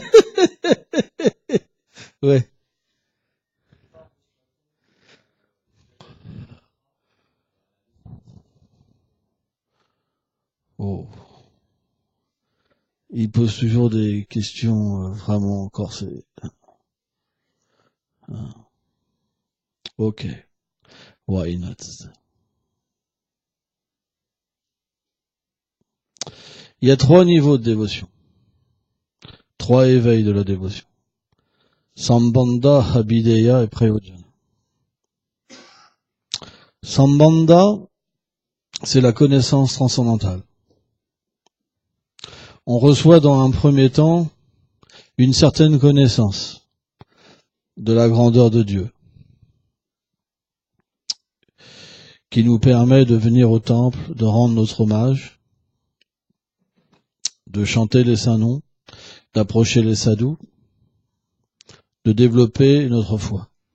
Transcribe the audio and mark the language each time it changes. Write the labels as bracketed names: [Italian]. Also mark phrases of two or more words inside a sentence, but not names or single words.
[French] Ouais. Oh. Il pose toujours des questions vraiment corsées. Ok. [English] Why not? [French] Il y a 3 niveaux de dévotion. 3 éveils de la dévotion. Sambandha, Abhideya et Prayojana. Sambandha, c'est la connaissance transcendantale. On reçoit dans un premier temps une certaine connaissance de la grandeur de Dieu, qui nous permet de venir au temple, de rendre notre hommage, de chanter les saints noms, d'approcher les sadhus, de développer notre foi.